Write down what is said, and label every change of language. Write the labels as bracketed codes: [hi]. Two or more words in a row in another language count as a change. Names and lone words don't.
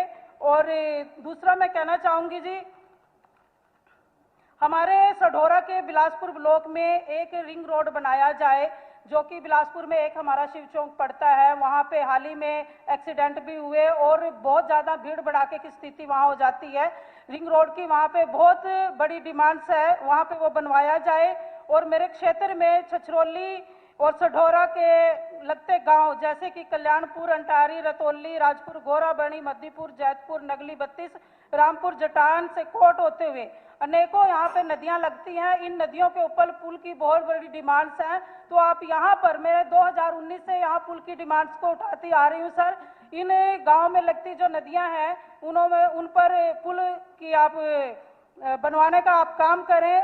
[hi] और दूसरा मैं कहना चाहूँगी जी, हमारे सढौरा के बिलासपुर ब्लॉक में एक [en] ring road [hi] बनाया जाए जो कि बिलासपुर में एक हमारा शिव चौक पड़ता है, वहाँ पे हाल ही में एक्सीडेंट भी हुए और बहुत ज़्यादा भीड़ भड़ाके की स्थिति वहाँ हो जाती है। [en] ring road [hi] की वहाँ पे बहुत बड़ी डिमांड्स है, वहाँ पे वो बनवाया जाए। और मेरे क्षेत्र में छछरौली और सढौरा के लगते गांव जैसे कि कल्याणपुर, अंटारी, रतौली, राजपुर, गोराबणी, मध्यपुर, जैतपुर, नगली 32, रामपुर, जटान से कोट होते हुए अनेकों यहाँ पे नदियां लगती हैं। इन नदियों के ऊपर पुल की बहुत बड़ी डिमांड्स हैं। तो आप यहाँ पर मैं 2019 से यहाँ पुल की डिमांड्स को उठाती आ रही हूँ सर। इन गांव में लगती जो नदियां हैं उन पर पुल की आप बनवाने का आप काम करें।